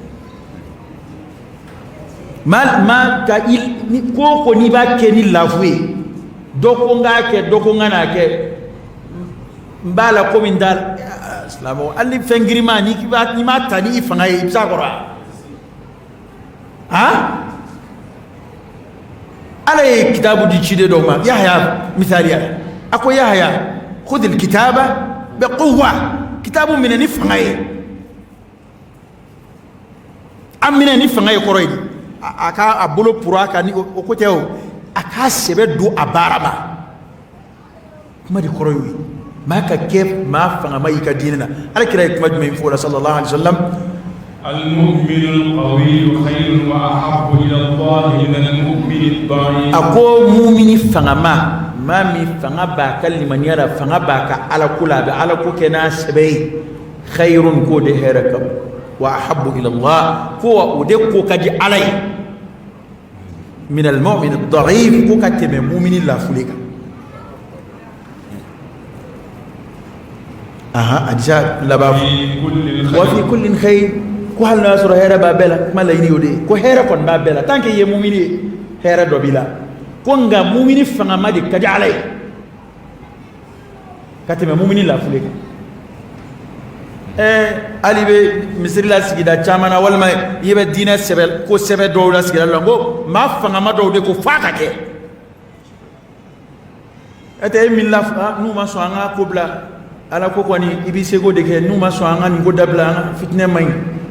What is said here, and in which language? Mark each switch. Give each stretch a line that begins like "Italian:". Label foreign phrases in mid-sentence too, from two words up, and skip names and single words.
Bambara: ma ka ko n'i b'a kɛ ni lafu ye dɔ ko n k'a kɛ dɔ ko n ka n'a kɛ n b'a la komi n t'a la silamɛw hali ni fɛn girinma n'i m'a ta ni i fanga ye i bɛ s'a kɔrɔ ala ye kitabu di ciden dɔw ma Yahya misaliya a ko
Arabic: يحيى خذ الكتاب بقوة
Bambara: kitabu minɛ ni fanga ye an minɛ ni fanga ye kɔrɔ ye a ka bolo pura ka ni o ko tɛ o a k'a sɛbɛ don a baara ma kuma de kɔrɔ y'o ye maa ka kɛ maa fangama y'i ka diinɛ na alakira ye kuma jumɛn fɔ o la
Arabic: صلى الله عليه وسلم المؤمن القوي خير وأحب إلى الله من المؤمن الضعيف
Bambara: ako mumini fangama maa min fanga b'a ka limaniya la fanga b'a ka alako la a bɛ alako kɛ n'a sɛbɛ ye khayrun k'o de hɛrɛ ka bon
Arabic: وأحب إلى الله
Bambara: ko o de ko ka di ala ye
Arabic: من المؤمن الضعيف
Bambara: ko ka tɛmɛ mumini lafule kan adisa laban
Arabic: وفي كل خير
Bambara: ko hali n'a y'a sɔrɔ hɛrɛ b'a bɛɛ la kuma laɲini y'o de ye ko hɛrɛ kɔni b'a bɛɛ la
French: tant que
Bambara: i ye mumini ye hɛrɛ dɔ b'i la ko nka mumini fangama de ka di ala ye ka tɛmɛ mumini lafule kan hali bɛ misiri la sigida caman na walima i bɛ diinɛ sɛbɛ ko sɛbɛ dɔw la sigida la ko maa fangama dɔw de ko f'a ka kɛ ɛtɛ e min la n'u ma sɔn an ka ko bila ala ko kɔni i b'i seko de kɛ n'u ma sɔn an ka nin ko dabila an ka fitinɛ man ɲi